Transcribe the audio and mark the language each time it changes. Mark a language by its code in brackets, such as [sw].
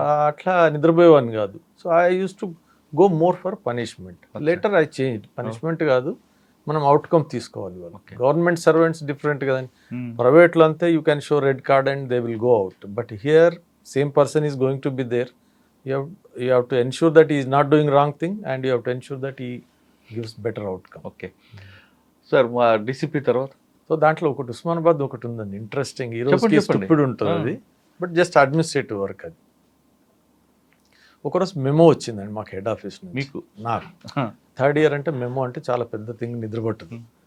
[te] అట్లా నిద్రపోయేవాడిని కాదు. [en] So I use to go more for punishment. Later I change. [te] Punishment కాదు, మనం అవుట్కమ్ తీసుకోవాలి. వాళ్ళు గవర్నమెంట్ సర్వెంట్స్ డిఫరెంట్ కదండి. ప్రైవేట్లో అంతే [en] You can show red card and they will go out. But here same person is going to be there. You have to ensure that he is not doing wrong thing and you have to ensure that he gives better outcome. [te] Okay sir, మా DCP తర్వాత so దాంట్లో ఒకటి ఉస్మానాబాద్ ఒకటి ఉందండి interesting. ఈ రోజు ఇప్పుడు ఉంటుంది అది, బట్ జస్ట్ అడ్మినిస్ట్రేటివ్ వర్క్ అది. ఒకరోజు మెమో వచ్చిందండి మాకు హెడ్ ఆఫీస్ నుంచి. మీకు? నాకు 3rd year అంటే మెమో అంటే చాలా పెద్ద థింగ్, నిద్రపట్టదు.